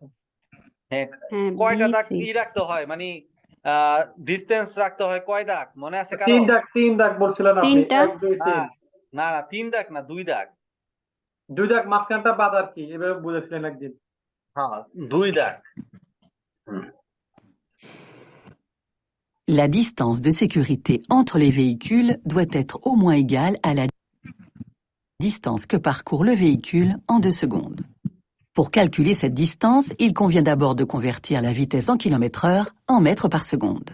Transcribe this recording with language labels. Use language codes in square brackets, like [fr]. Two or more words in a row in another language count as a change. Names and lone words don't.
[bn] হ্যাঁ, কয়টা দাগ কি রাখতে হয়, মানে ডিসটেন্স রাখতে হয়, কয় দাগ মনে আছে কারো? 3 দাগ বলছিলেন আপনি। 1 2 3 না না, 3 দাগ না, 2 দাগ। 2 দাগ মাঝখানটা বাদ আর কি, এভাবে বুঝেছিলেন একদিন। হ্যাঁ, 2 দাগ। [fr] La distance de sécurité entre les véhicules doit être au moins égale à la distance que parcourt le véhicule en 2 secondes. Pour calculer cette distance, il convient d'abord de convertir la vitesse en km/h en mètres par seconde.